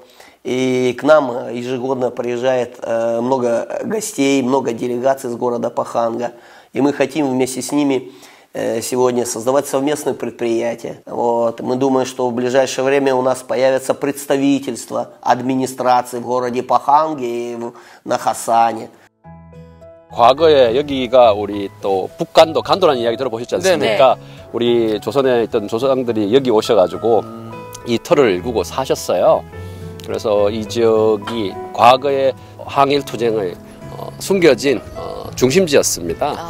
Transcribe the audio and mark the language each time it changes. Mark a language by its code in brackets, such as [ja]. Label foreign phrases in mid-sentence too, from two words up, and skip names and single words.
[ru] И к нам ежегодно приезжает много гостей, много делегаций с города Паханга. И мы хотим вместе с ними сегодня создавать совместные предприятия. Вот. Мы думаем, что в ближайшее время у нас появится представительство администрации в городе Паханге и на Хасане. [ko] 과거에 여기가 우리 또 북간도, 간도라는 이야기 들어보셨지 않습니까? 우리 조선에 있던 조상들이 여기 오셔가지고 이 터를 일구고 사셨어요. 그래서 이 지역이 과거에 항일 투쟁의 숨겨진 중심지였습니다.